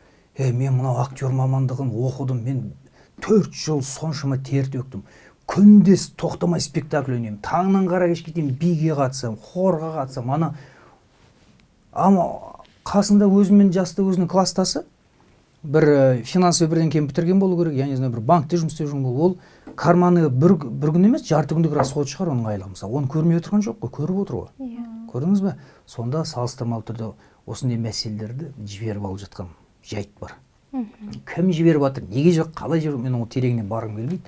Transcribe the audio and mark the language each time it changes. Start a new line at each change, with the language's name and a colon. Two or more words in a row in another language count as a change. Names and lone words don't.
Kazakh: Мен мынау актер мамандығын оқыдым, мен 4 жыл соншама тер төктім. Күндес тоқтамай спектакль ойнаймын. Таңнан қара кешке дейін биге қатысам, хорға қатысам. Ама қасында өзімен жасты өзінің класстасы бір финансовый бірдеңке бітірген болу керек,
Russian: я не знаю,
Kazakh: бір банкте жұмыс істеп жүрген болу. Ол карманы бір күн емес, жарты күндік расход шығар оның айлығы мысалы. Оны көрмей отырған жоқ қой, көріп отыр ғой. Көрдіңіз бе? Сонда салыстырмалы түрде осындай мәселелерді жіберіп алып жатқан жайт бар. Кім жіберіп жатыр, неге жоқ, қалай жіберіп, мен оның тереңіне барғым келмейді.